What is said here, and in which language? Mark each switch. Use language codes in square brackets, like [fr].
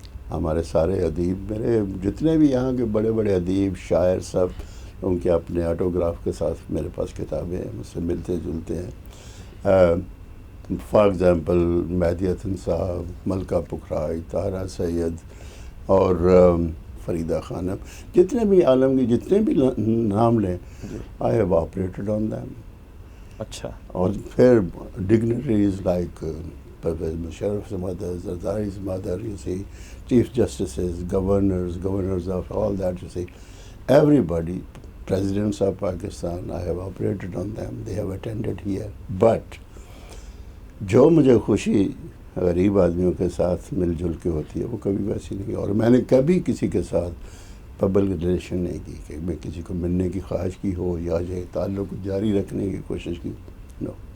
[ur] ہمارے سارے ادیب میرے جتنے بھی یہاں کے بڑے بڑے ادیب شاعر سب ان کے اپنے آٹوگراف کے ساتھ میرے پاس کتابیں ہیں مجھ سے ملتے جلتے ہیں. [en] for example [ur] مہدی حسن صاحب، ملکہ پکھرائی، طاہرہ سید اور فریدہ خانم، جتنے بھی عالم کے جتنے بھی نام لیں [en] I have operated on them. [ur] اچھا. اور پھر [en] Dignitaries like Pervez Musharraf's mother, Zardari's mother, you see, chief justices, governors of all that, you see. Everybody, presidents of Pakistan, I have operated on them, they have attended here. But [ur] جو مجھے خوشی غریب آدمیوں کے ساتھ مل جل کے ہوتی ہے وہ کبھی ویسی نہیں، اور میں نے کبھی کسی کے ساتھ پبلک ریلیشن نہیں کی کہ میں کسی کو ملنے کی خواہش کی ہو یا یہ تعلق جاری رکھنے کی کوشش کی. [en] نو